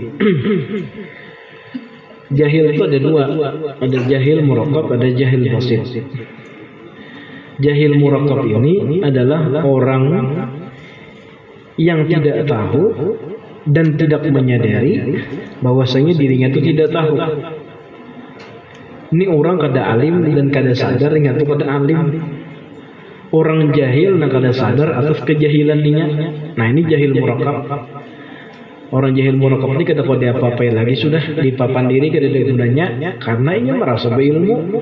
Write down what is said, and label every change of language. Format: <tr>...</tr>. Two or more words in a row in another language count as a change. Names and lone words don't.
<id>Jahil itu ada dua, ada jahil murakkab, ada jahil basit. Jahil murakkab ini adalah orang yang tidak tahu dan tidak menyadari bahwasanya dirinya itu tidak tahu.</id> <bjn>Ini orang kada alim dan kada sadar dengan itu kada alim. Orang jahil dan kada sadar atas kejahilan dia.</bjn> <id>Nah, ini jahil murakkab.</id> <bjn>Orang jahil murakkab ini kada kode apa-apa lagi, sudah dipapan diri kada ada gunanya karena ia merasa berilmu.</bjn>